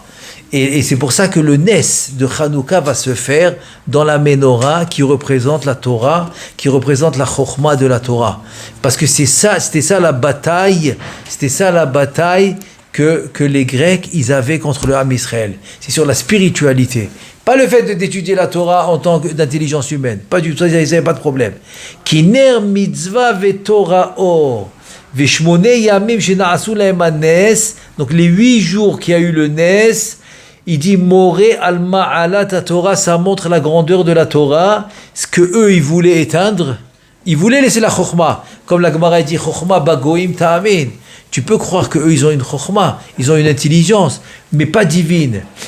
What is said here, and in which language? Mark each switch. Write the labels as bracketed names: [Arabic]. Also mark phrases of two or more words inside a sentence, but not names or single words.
[French] Et c'est pour ça que le Nes de Hanouka va se faire dans la Ménorah qui représente la Torah, qui représente la Chokhmah de la Torah. Parce que c'était ça la bataille que les Grecs, ils avaient contre le [Hebrew] עם ישראל. [French] C'est sur la spiritualité. Pas le fait d'étudier la Torah en tant d'intelligence humaine. Pas du tout, ils n'avaient pas de problème. [Hebrew] כי נר מצוה ותורה אור. ושמונה ימים שנעשו להם הנס. [French] Donc les 8 jours qu'il y a eu le Nes, il dit [Hebrew] מורה על מעלת תורה, [French] ça montre la grandeur de la Torah. Ce que eux ils voulaient éteindre, ils voulaient laisser la Chokhmah. Comme la Gemara dit [Hebrew] חכמה בגויים תאמין. [French] Tu peux croire qu'eux, ils ont une chokhmah, ils ont une intelligence, mais pas divine.